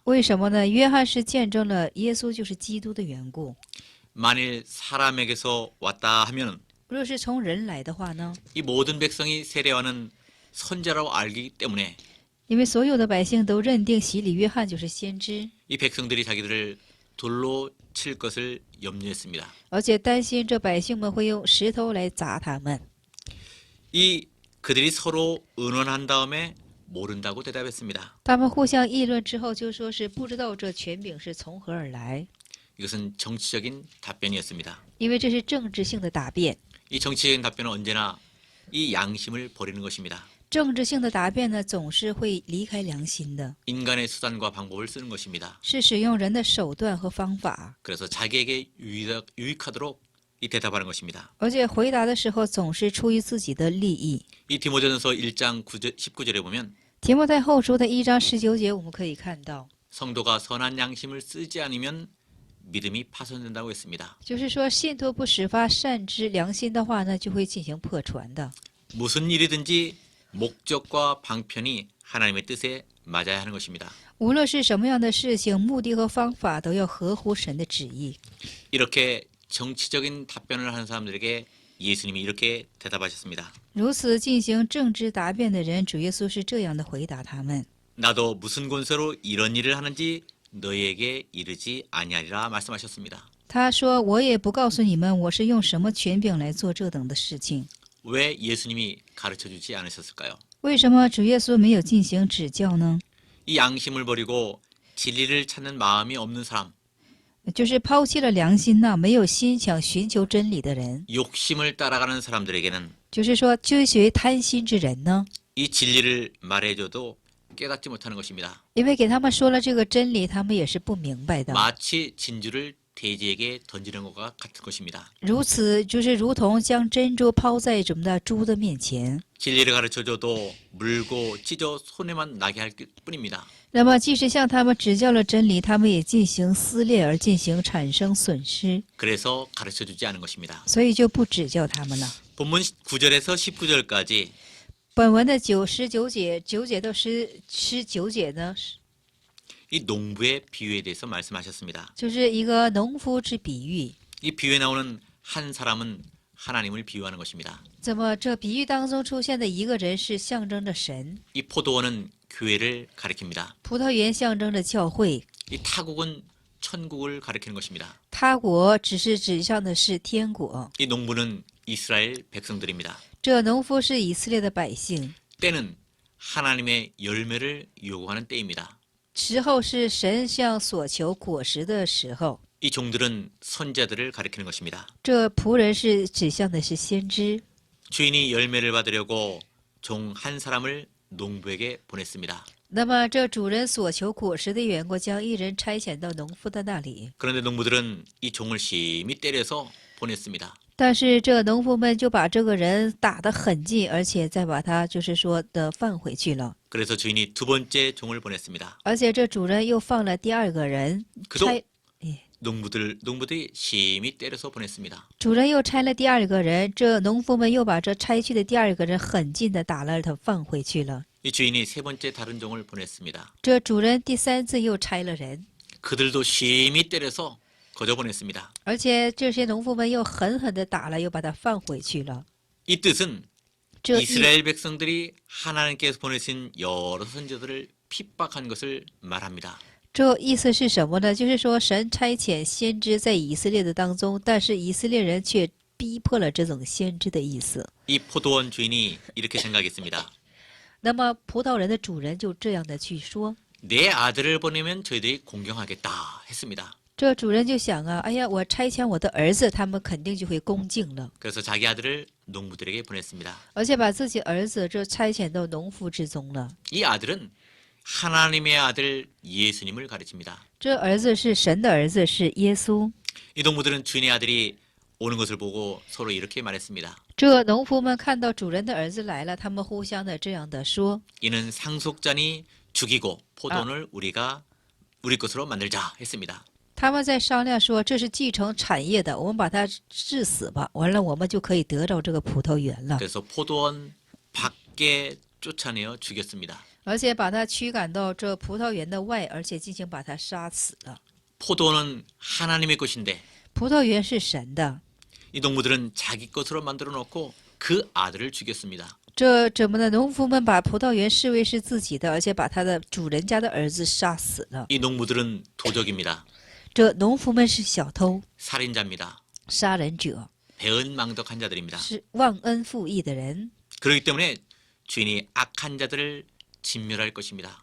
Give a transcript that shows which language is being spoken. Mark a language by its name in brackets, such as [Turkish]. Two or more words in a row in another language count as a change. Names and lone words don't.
[Chinese] 为什么呢？约翰是见证了耶稣就是基督的缘故。 [Korean] 만일 사람에게서 왔다 하면 [Chinese] 若是从人来的话呢？ [Korean] 이 모든 백성이 세례와는 선자라고 알기 때문에 [Chinese] 因为所有的百姓都认定洗礼约翰就是先知， [Korean] 이 백성들이 자기들을 돌로 칠 것을 염려했습니다. [Chinese] 而且担心这百姓们会用石头来砸他们。 [Korean] 이 그들이 서로 의논한 다음에 모른다고 대답했습니다. [Chinese] 他们互相议论之后，就说是不知道这权柄是从何而来， [Korean] 이것은 정치적인 답변이었습니다. [Chinese] 因为这是政治性的答辩。 [Korean] 이 정치적인 답변은 언제나 이 양심을 버리는 것입니다. [Chinese] 政治性的答辩呢，总是会离开良心的， [Korean] 인간의 수단과 방법을 쓰는 것입니다. [Chinese] 是使用人的手段和方法， [Korean] 그래서 자기에게 유익하도록 이 대답하는 것입니다. [Chinese] 而且回答的时候总是出于自己的利益。 [Korean] 이 디모데전서 1장 19절에 보면 [Chinese] 提摩太后书的1章19节，我们可以看到， [Korean] 성도가 선한 양심을 쓰지 않으면 믿음이 파손된다고 했습니다. [Chinese] 就是说信徒不始发善知良心的话呢，就会进行破传的。 [Korean] 무슨 일이든지 목적과 방편이 하나님의 뜻에 맞아야 하는 것입니다. [Chinese] 无论是什么样的事情，目的和方法都要合乎神的旨意。 [Korean] 이렇게 정치적인 답변을 하는 사람들에게 예수님이 이렇게 대답하셨습니다. [Chinese] 如此进行政治答辩的人，主耶稣是这样的回答他们： [Korean] 나도 무슨 권세로 이런 일을 하는지 너희에게 이르지 아니하리라 말씀하셨습니다. [Chinese] 他说：“我也不告诉你们，我是用什么权柄来做这等的事情。 [Korean] 왜 예수님이 가르쳐주지 않으셨을까요? [Chinese] 为什么主耶稣没有进行指教呢？ [Korean] 이 양심을 버리고 진리를 찾는 마음이 없는 사람, [Chinese] 就是抛弃了良心呐，没有心想寻求真理的人， [Korean] 욕심을 따라가는 사람들에게는 [Chinese] 就是说追随贪心之人呢， [Korean] 이 진리를 말해줘도 깨닫지 못하는 것입니다. [Chinese] 因为给他们说了这个真理，他们也是不明白的。 [Korean] 마치 진주를 돼지에게 던지는 것과 같은 것입니다. [Chinese] 如此就是如同将珍珠抛在什么的猪的面前。 [Korean] 진리를 가르쳐줘도 물고 찢어 손에만 나게 할 뿐입니다. [Chinese] 那么，即使向他们指教了真理，他们也进行撕裂而进行产生损失， [Korean] 그래서 가르쳐주지 않은 것입니다. [Chinese] 所以就不指教他们了。 [Korean] 본문 9절에서 19절까지 [Chinese] 本文的9节到19节呢， [Korean] 이 농부의 비유에 대해서 말씀하셨습니다. [Chinese] 就是一个农夫之比喻。 [Korean] 이 비유에 나오는 한 사람은 하나님을 비유하는 것입니다. [Chinese] 怎么这比喻当中出现的一个人是象征着神， [Korean] 이 포도원은 교회를 가리킵니다. [Chinese] 葡萄园象征着教会， [Korean] 이 타국은 천국을 가리키는 것입니다. [Chinese] 他国只是指向的是天国。 [Korean] 이 농부는 이스라엘 백성들입니다. [Chinese] 这农夫是以色列的百姓， [Korean] 때는 하나님의 열매를 요구하는 때입니다. [Chinese] 时候是神向所求果实的时候。 [Korean] 이 종들은 선자들을 가리키는 것입니다. [Chinese] 这仆人是指向的是先知， [Korean] 주인이 열매를 받으려고 종 한 사람을 농부에게 보냈습니다. [Chinese] 那么这主人所求果实的缘故，将一人差遣到农夫的那里。 [Korean] 그런데 농부들은 이 종을 심히 때려서 보냈습니다. [Chinese] 但是这农夫们就把这个人打得很尽，而且再把他就是说的放回去了。 [Korean] 그래서 주인이 두 번째 종을 보냈습니다. [Chinese] 而且这主人又放了第二个人， [Korean] 그도 [Chinese] 差 [Korean] 농부들이 심히 때려서 보냈습니다. [Chinese] 主人又差了第二个人，这农夫们又把这差去的第二个人很尽的打了他，放回去了。 [Korean] 이 주인이 세 번째 다른 종을 보냈습니다. [Chinese] 这主人第三次又差了人， [Korean] 그들도 심히 때려서 거저 보냈습니다. [Chinese] 而且这些农夫们又狠狠的打了，又把他放回去了。 [Korean] 이 뜻은 [Chinese] 这意 [Korean] 이스라엘 백성들이 하나님께서 보내신 여러 선지자들을 핍박한 것을 말합니다. [Chinese] 这意思是什么呢？就是说神差遣先知在以色列的当中，但是以色列人却逼迫了这种先知的意思。 [Korean] 이 포도원 주인이 이렇게 생각했습니다. [Chinese] 那么葡萄园的主人就这样的去说， [Korean] 내 아들을 보내면 저희들이 공경하겠다 했습니다. [Chinese] 这主人就想啊，哎呀，我差遣我的儿子，他们肯定就会恭敬了， [Korean] 그래서 자기 아들을 농부들에게 보냈습니다. [Chinese] 而且把自己儿子这差遣到农夫之中了。 [Korean] 이 아들은 하나님의 아들 예수님을 가르칩니다. [Chinese] 这儿子是神的儿子，是耶稣。 [Korean] 이 농부들은 주인의 아들이 오는 것을 보고 서로 이렇게 말했습니다. [Chinese] 这农夫们看到主人的儿子来了，他们互相的这样的说： [Korean] 이는 상속자니 죽이고 포도원을 우리 것으로 만들자 했습니다. [Chinese] 他们在商量说，这是继承产业的，我们把他治死吧，完了我们就可以得到这个葡萄园了， [Korean] 그래서 포도원 밖에 쫓아내어 죽였습니다. [Chinese] 而且把他驱赶到这葡萄园的外，而且进行把他杀死了。 [Korean] 포도원은 하나님의 것인데 [Chinese] 葡萄园是神的， [Korean] 이 농부들은 자기 것으로 만들어 놓고 그 아들을 죽였습니다. [Chinese] 这怎么呢？农夫们把葡萄园视为是自己的，而且把他的主人家的儿子杀死了。 [Korean] 이 농부들은 도적입니다. [Chinese] 这农夫们是小偷、 [Korean] 살인자입니다. [Chinese] 杀人者， [Korean] 배은망덕한 자들입니다. [Chinese] 是忘恩负义的人。 [Korean] 그렇기 때문에 주인이 악한 자들을 진멸할 것입니다.